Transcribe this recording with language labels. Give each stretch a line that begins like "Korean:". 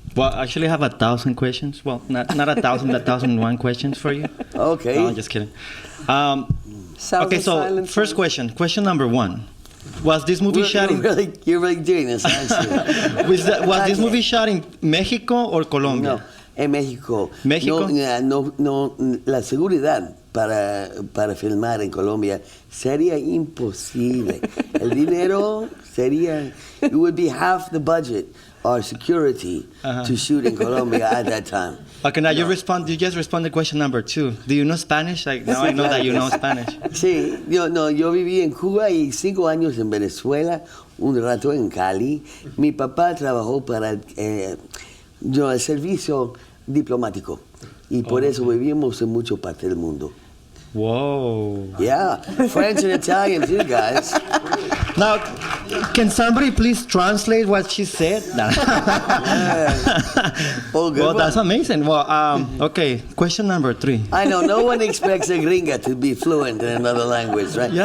English: Well, actually, I have 1,000 questions. Well, not 1,000, but 1,001 questions for you. Okay. No, I'm just kidding. Okay, so first question. Question number 1. Was this movie shot in... You're really doing this, aren't you? was this movie shot in Mexico or Colombia?
Spanish: No, en México. ¿México? No, la seguridad para filmar en Colombia sería imposible. El dinero sería...
English: It would be half the budget or security to shoot in Colombia at that time. Okay, now you just responded to question number 2. Do you know Spanish? Like, now I know that you know Spanish.
Spanish: Sí, yo viví en Cuba y 5 años en Venezuela, un rato en Cali. Mi papá trabajó para el servicio diplomático y por eso vivimos en muchas partes del mundo.
English: Whoa. Yeah, French and Italian too, guys. Now, can somebody please translate what she said? Well, that's amazing. Well, okay, question number 3. I know, no one expects a gringa to be fluent in another language, right?